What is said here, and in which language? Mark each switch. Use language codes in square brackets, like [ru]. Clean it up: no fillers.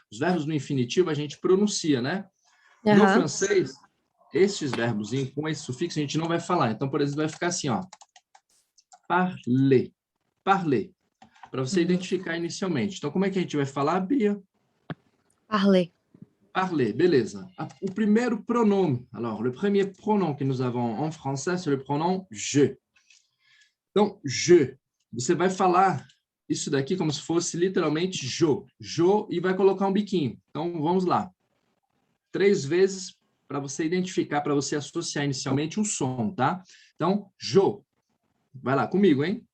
[pt] Os verbos no infinitivo a gente pronuncia, né? No francês, esses verbos com esse sufixo a gente não vai falar. Então, por exemplo, vai ficar assim, ó. Parler. Parler. Para você identificar inicialmente. Então, como é que a gente vai falar, Bia? [fr] Parler. [pt] Parler, beleza. O primeiro pronome. [fr] Alors, le premier pronom que nous avons en français, c'est le pronom je. [pt] Então, je. Você vai falar isso daqui como se fosse literalmente jo. Jo e vai colocar um biquinho. Então, vamos lá. 3 vezes para você identificar, para você associar inicialmente um som, tá? Então, jo. Vai lá comigo, hein?